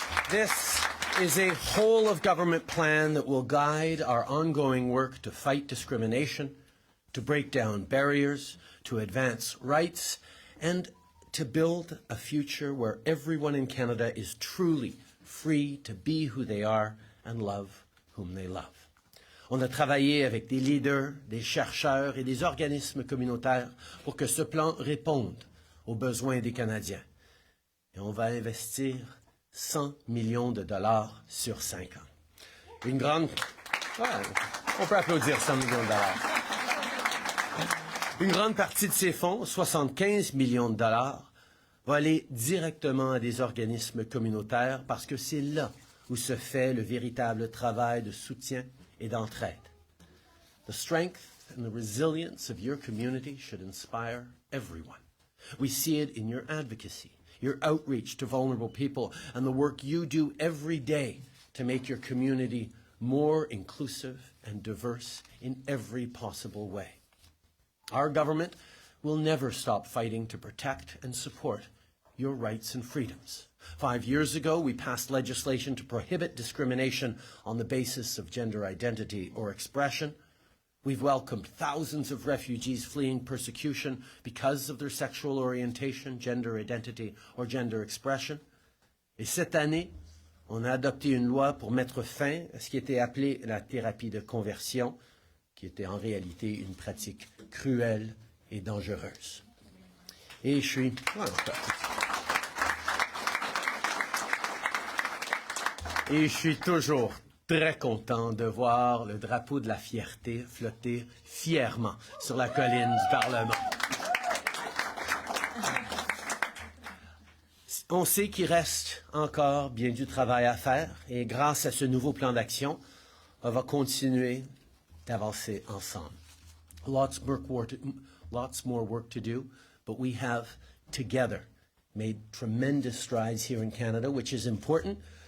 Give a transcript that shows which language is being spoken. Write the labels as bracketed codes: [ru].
[en] This is a whole-of-government plan that will guide our ongoing work to fight discrimination, to break down barriers, to advance rights, and to build a future where everyone in Canada is truly free to be who they are and love whom they love. [fr] On a travaillé avec des leaders, des chercheurs et des organismes communautaires pour que ce plan réponde aux besoins des Canadiens. Et on va investir 100 millions de dollars sur 5 ans. Une grande... Ouais, on peut applaudir 100 millions de dollars. Une grande partie de ces fonds, 75 millions de dollars, va aller directement à des organismes communautaires parce que c'est là où se fait le véritable travail de soutien et d'entraide. [en] The strength and the resilience of your community should inspire everyone. We see it in your advocacy, your outreach to vulnerable people, and the work you do every day to make your community more inclusive and diverse in every possible way. Our government will never stop fighting to protect and support your rights and freedoms. 5 years ago, we passed legislation to prohibit discrimination on the basis of gender identity or expression. We've welcomed thousands of refugees fleeing persecution because of their sexual orientation, gender identity, or gender expression. [fr] Et cette année, on a adopté une loi pour mettre fin à ce qui était appelé la thérapie de conversion, qui était en réalité une pratique cruelle et dangereuse. Et je suis... Et je suis toujours très content de voir le drapeau de la fierté flotter fièrement sur la colline du Parlement. On sait qu'il reste encore bien du travail à faire et grâce à ce nouveau plan d'action, on va continuer d'avancer ensemble. [en] Lots more work to do, but we have together made tremendous strides here in Canada, which is important.